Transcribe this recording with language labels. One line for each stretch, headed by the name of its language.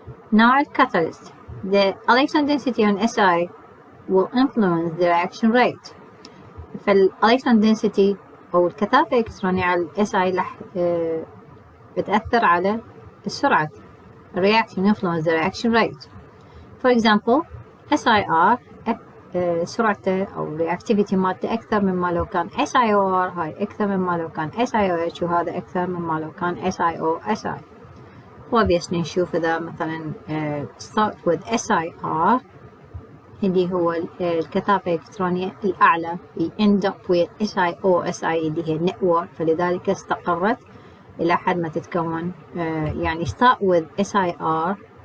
English: Now catalyst, the electron density on Si will influence the reaction rate.
Arabic: فالelectron density أو الكثافة الإلكترونية على Si راح بتأثر على السرعة.
English: reaction influence the reaction rate. For example, SiR
Arabic: سرعته أو reactivity مالته أكثر مما لو كان SiOR، هاي أكثر مما لو كان SiOH، وهذا أكثر مما لو كان SiO/Si. obviously نشوف إذا مثلا
English: start with SiR
Arabic: اللي هو الكثافة الإلكترونية الأعلى
English: end up with SiO/Si
Arabic: اللي هي network، فلذلك استقرت إلى حد ما تتكون يعني start with SiR